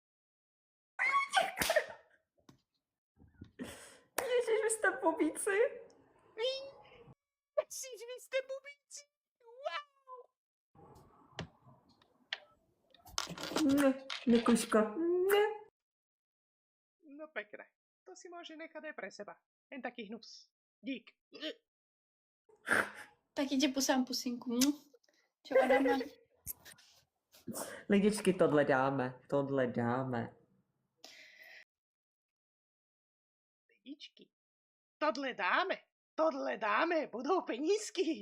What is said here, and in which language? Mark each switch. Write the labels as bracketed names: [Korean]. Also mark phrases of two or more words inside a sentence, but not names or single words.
[Czech] Ježiš, vy jste bubíci. Vy jste bubíci. Wow. Ne, Nikoška, ne. [Slovak] No pekné. To si môže nechať aj pre seba. [Czech] Jen taký hnus. Dík. Taky tě pusám pusinku. Čau, Adame. Lidičky, tohle dáme, tohle dáme. Lidičky. Tohle dáme. Budou penízky.